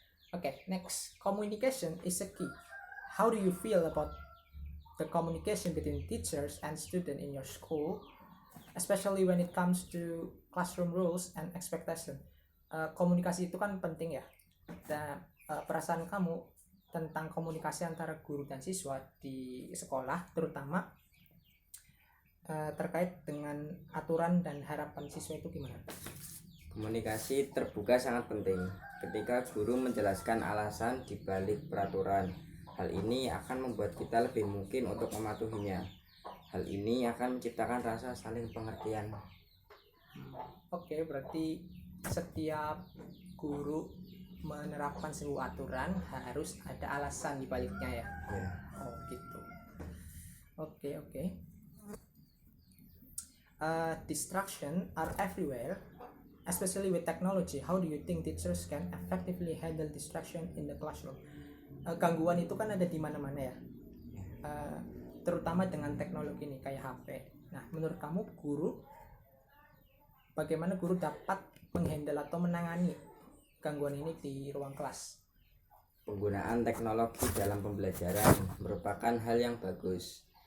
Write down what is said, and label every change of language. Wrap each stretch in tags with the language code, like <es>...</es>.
<en>Okay, next, communication is a key. How do you feel about the communication between teachers and students in your school? especially when it comes to classroom rules and expectation.</en> <id>Komunikasi itu kan penting ya. Dan perasaan kamu tentang komunikasi antara guru dan siswa di sekolah, terutama terkait dengan aturan dan harapan siswa itu gimana? Komunikasi terbuka sangat penting. Ketika guru menjelaskan alasan di balik peraturan, hal ini akan membuat kita lebih mungkin untuk mematuhinya. Hal ini akan menciptakan rasa saling pengertian. Oke, berarti setiap guru menerapkan sebuah aturan harus ada alasan di baliknya ya. Ya. Oh gitu. Oke.</id> <en>Distraction are everywhere, especially with technology. How do you think teachers can effectively handle distraction in the classroom?</en> <id>Gangguan itu kan ada di mana-mana ya. Terutama dengan teknologi ini kayak HP. Nah, menurut kamu bagaimana guru dapat menghandle atau menangani gangguan ini di ruang kelas? Penggunaan teknologi dalam pembelajaran merupakan hal yang bagus.</id>